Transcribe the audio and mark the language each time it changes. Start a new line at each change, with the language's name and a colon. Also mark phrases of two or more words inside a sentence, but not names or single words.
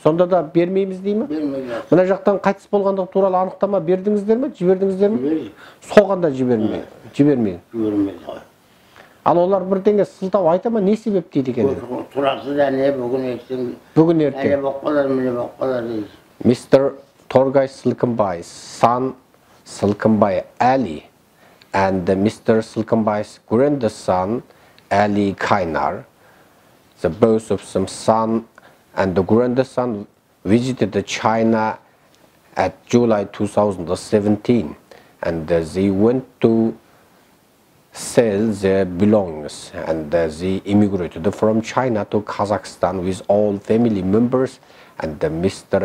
Kazakh: Сонда да бермейміз дейді ме? Бермейміз. Мына жақтан қайтыс болғандығы туралы анықтама бердіңіздер ме? Жібердіңіздер ме? Бердік. Соғанда жібермейді. Ал олар бірдеңе сылтау айта ма, не себеп дейді екен? Тұрасы да не бүгін ертең. Бүгін ертең. Әлі болып қалар, міне болып қалар дейді.
English: Mr. Torgay Silkenbai's son Silkenbai Ali and Mr. Silkenbai's grandson Ali Kainar, the both of them son and the grandson visited China at July 2017, and they went to sell their belongings, and they immigrated from China to Kazakhstan with all family members, and Mr.